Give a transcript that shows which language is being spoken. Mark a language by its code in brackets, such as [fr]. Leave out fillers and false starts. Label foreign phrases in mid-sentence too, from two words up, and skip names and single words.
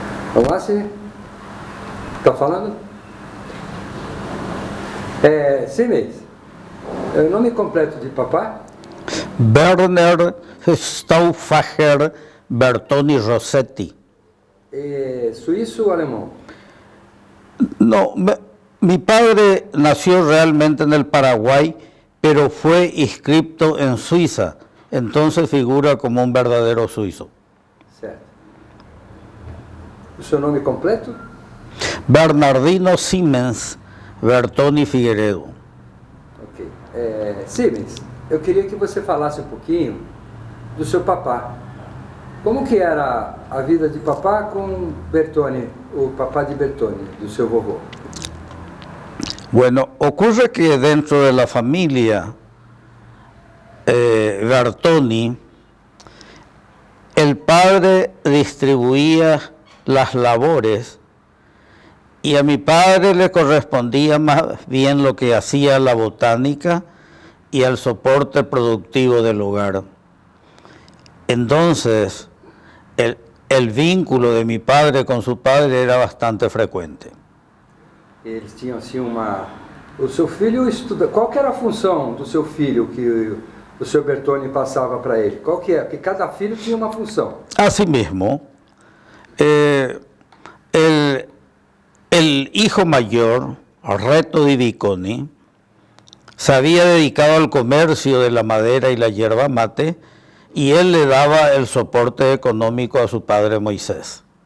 [pt] Olá, sim. Está falando? Sim, o nome completo de papá? Werner Stauffacher Bertoni Rossetti. Suíço ou alemão? [es] No, mi padre nació realmente en el Paraguay, pero fue inscripto en Suiza, entonces figura como un verdadero suizo. [pt] Certo. O seu nome completo? Bernardino Siemens Bertoni Figueiredo. Ok. Siemens, eu queria que você falasse um pouquinho do seu papá. Como que era a vida de papá com Bertoni, o papá de Bertoni, do seu vovô? [es] Bueno, ocurre que dentro de la familia Bertoni, el padre distribuía las labores y a mi padre le correspondía más bien lo que hacía la botánica y el soporte productivo del hogar. Entonces, el vínculo de mi padre con su padre era bastante frecuente. [pt] Eles tinham assim uma... O seu filho estuda... Qual que era a função do seu filho que o seu Bertoni passava para ele? Qual que é? Porque cada filho tinha uma função. [es] Asimismo, el hijo mayor, Reto di Viconi, se había dedicado al comercio de la madera y la yerba mate y él le daba el soporte económico a su padre Moisés.